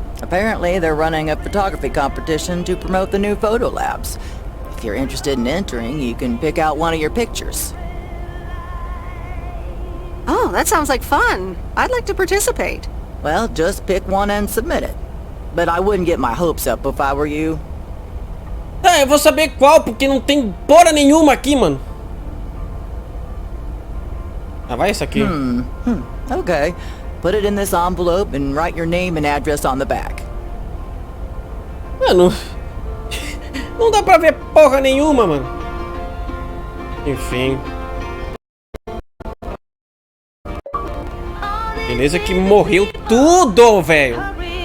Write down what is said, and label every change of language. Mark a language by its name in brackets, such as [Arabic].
[English] Apparently, they're running a photography competition to promote the new photo labs. If you're interested in entering, you can pick out one of your pictures. Oh, that sounds like fun. I'd like to participate. Well, just pick one and submit it. But I wouldn't get my hopes up if I were you. [Portuguese] É, eu vou saber qual, porque não tem porra nenhuma aqui, mano. Ah, vai essa aqui. Okay. [English] Put it in this envelope and write your name and address on the back. [Portuguese] Mano, não dá pra ver porra nenhuma, mano. Enfim. Beleza que morreu tudo, velho.